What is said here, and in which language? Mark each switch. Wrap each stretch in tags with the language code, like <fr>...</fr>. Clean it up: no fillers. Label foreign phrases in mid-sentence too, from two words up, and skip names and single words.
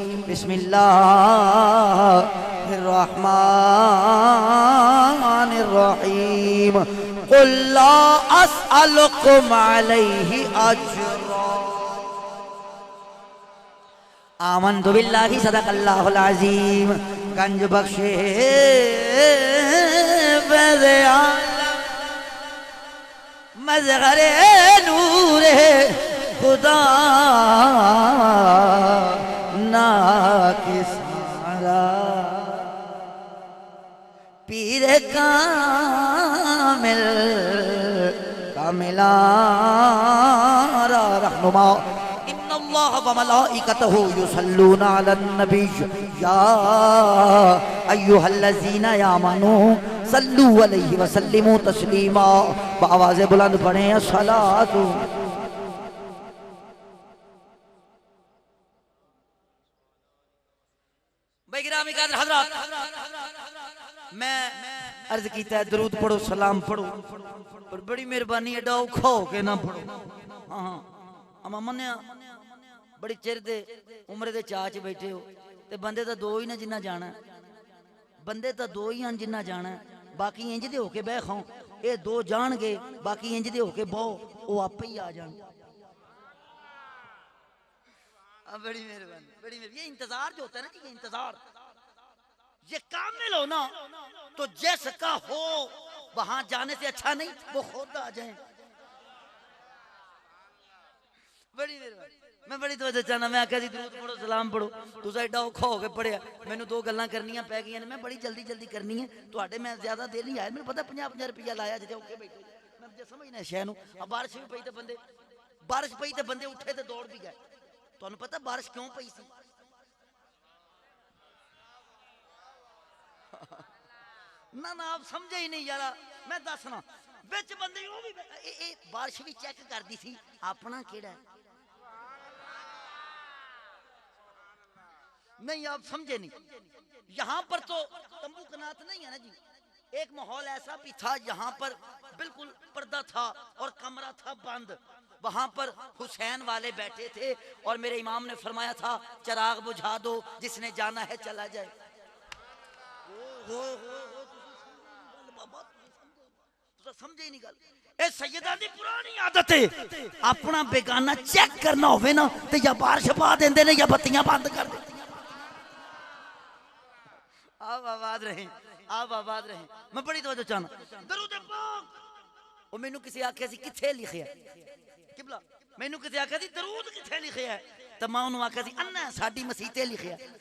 <ar>بسم الله الرحمن الرحيم. قل لا أسألكم عليه أجرا. آمنت بالله صدق الله العظيم.</ar> <fa>گنج بخشِ بزِ عالم مظہرِ نورِ خدا نا کسارا پیر کامل کاملارا رہنما.</fa> <ar>إن الله و ملائكته يصلون على النبي يا أيها الذين آمنوا صلوا عليه و سلموا تسليما.</ar> <pa>آوازے بلند پڑھے الصلاۃ۔ میں عرض کیتا ہے درود پڑھو، سلام پڑھو، پر بڑی مہربانی ایڈا اوکھا ہو کے نہ پڑھو. ہاں اما منیا بڑی چر دے عمر دے چاچ بیٹھے ہو، تے بندے تو دو ہی نہ جنا جانا، بندے تو دو ہی ہیں جنا جانا، باقی انج دے ہوکے بہ کھاؤ. یہ دو جان گئے، باقی انج دے ہوکے بہو، وہ آپے ہی آ جان. بڑی مہربانی، بڑی مہربانی.</pa> <ur>یہ انتظار جو ہوتا ہے نا جی، یہ انتظار، یہ کامل ہو نا تو جس کا ہو وہاں جانے سے اچھا نہیں وہ خود آ جائے.</ur> <pa>بڑی مہربانی میں بڑی توجہ چاہنا میں آکھیا جی درود پڑھو سلام پڑھو تسا ایڈا اوکھا ہو کے پڑھیا مینوں دو گلاں کرنیاں پے گئیاں نے میں بڑی جلدی جلدی کرنی ہے تہاڈے میں زیادہ دیر نہیں آیا مینوں پتا 50-50 روپیہ لایا جتھے اوکھے بیٹھے میں جے سمجھنا شے نوں بارش بھی پئی تے بندے اٹھے تے دوڑ بھی گئے تہانوں پتا بارش کیوں پئی سی نہ نہ</pa> <ur>آپ سمجھے ہی نہیں یار</ur> <pa>میں دسنا وچ بندے او بھی بارش بھی چیک کردی سی اپنا کیڑا</pa> <ur>نہیں آپ سمجھے نہیں یہاں پر تو تنبو قنات نہیں ہے نا جی ایک ماحول ایسا بھی تھا یہاں پر بالکل پردہ تھا اور کمرہ تھا بند وہاں پر حسین والے بیٹھے تھے اور میرے امام نے فرمایا تھا چراغ بجھا دو جس نے جانا ہے چلا جائے</ur> <pa>سمجھے ہی نہیں گل اے سیدہ دی پرانی عادت ہے اپنا بیگانہ چیک کرنا ہووے نہ تے یا بارش پا دیندے نے یا بتیاں بند کر دیندے</pa> <ur>آپ آباد رہیں</ur> <pa>میں بڑی توجہ چاہنا درود پاک او مینوں کسی آکھیا سی کتھے لکھیا قبلہ مینوں کسی آکھیا سی درود کتھے لکھیا تے میں انہوں نے آکھیا سی انا ساڈی مسیتے لکھیا</pa>